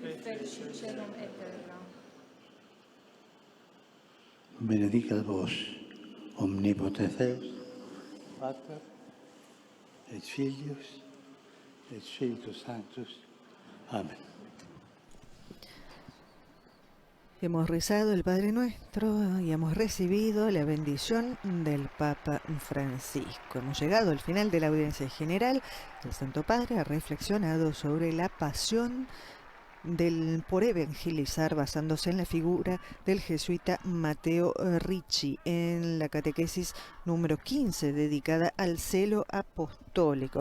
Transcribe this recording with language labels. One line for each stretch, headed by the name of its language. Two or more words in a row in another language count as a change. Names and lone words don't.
Latin: Benedicat vos, omnipotens Deus, Pater, et Filius, et Spiritus Sanctus.
Spanish: Amén. Hemos rezado el Padre Nuestro y hemos recibido la bendición del Papa Francisco. Hemos llegado al final de la audiencia general. El Santo Padre ha reflexionado sobre la pasión por evangelizar basándose en la figura del jesuita Matteo Ricci en la catequesis número 15 dedicada al celo apostólico.